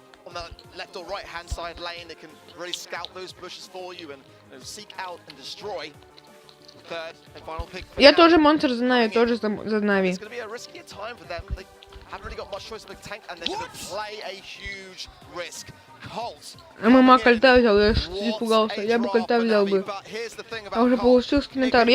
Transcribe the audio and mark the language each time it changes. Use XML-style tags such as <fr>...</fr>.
<en>On the left or right hand side lane, they can really scout those bushes for you and seek out and destroy. Third and final pick.</en> <ru>Я тоже монстр знаю, тоже за Нави.</ru> <en>It's going to be a riskier time for them. They haven't really got much choice of a tank, and they're going to play a huge risk. Colt.</en> <ru>ММА кольта взял, я испугался. Я бы кольта взял бы. Я уже получил комментарий.</ru>